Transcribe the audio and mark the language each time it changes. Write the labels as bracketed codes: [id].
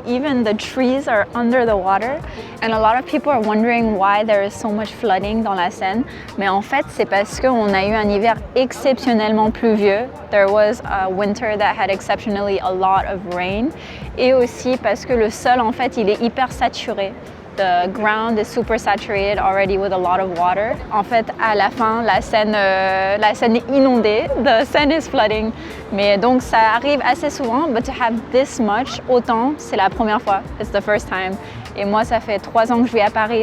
[en] Even the trees are under the water. And a lot of people are wondering why there is so much flooding [fr] dans la Seine. Mais en fait, c'est parce qu'on a eu un hiver exceptionnellement pluvieux. [en] There was a winter that had exceptionally a lot of rain. [fr] Et aussi parce que le sol, en fait, il est hyper saturé. [en] The ground is super saturated already with a lot of water. [fr] En fait, à la fin, la Seine est inondée. [en] The Seine is flooding. [fr] Mais donc, ça arrive assez souvent. [en] But to have this much, [fr] autant, c'est la première fois. [en] It's the first time. [fr] Et moi, ça fait 3 ans que je vis à Paris.